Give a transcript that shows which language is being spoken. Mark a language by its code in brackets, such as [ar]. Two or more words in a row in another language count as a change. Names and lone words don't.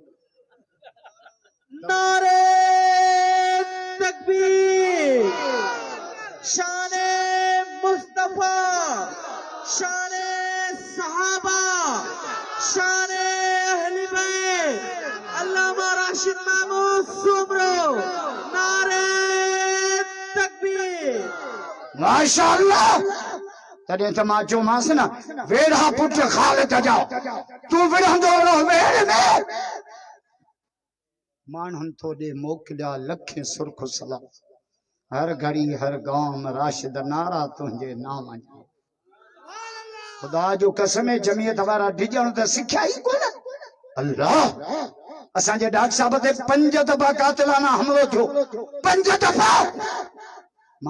[ur] نعرہ تکبیر شان مصطفیٰ شان صحابہ شان اہل بیت علامہ راشد محمود سومرو نعرہ تکبیر [sd] ماشاءاللہ تڏहिं त मां चयोमांसि न वेड़ा पुट ख़ालिद जा तूं विढ़ंदो रहो वेड़ में माण्हुनि तो ॾे मोकिलिया लखे सुर्ख सलाम हर घड़ी हर गांव में राशिद नारा तुंहिंजे नाम जा खुदा जो कसम जमीयत वारा डिॼण त सिखिया ई कोन अल्लाह असांजे डॉक्टर साहब ते 5 दफ़ा कातिलाना हमलो थियो 5 दफ़ा मां